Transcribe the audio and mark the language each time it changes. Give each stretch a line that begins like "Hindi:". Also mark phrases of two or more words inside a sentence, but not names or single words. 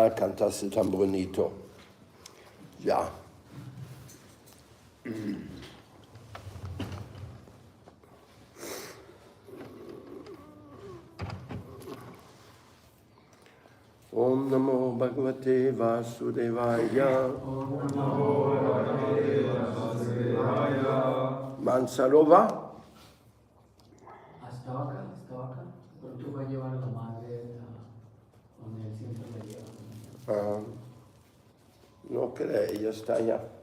Spanish: cantaste tan bonito. Ya.
Sanskrit: Om Namo Bhagavate Vasudevaya. Om Namo Bhagavate Vasudevaya.
Spanish: Mansarova. Hasta acá, pero tú vas a llevar a la madre donde él siempre la lleva. No cree, ella está allá.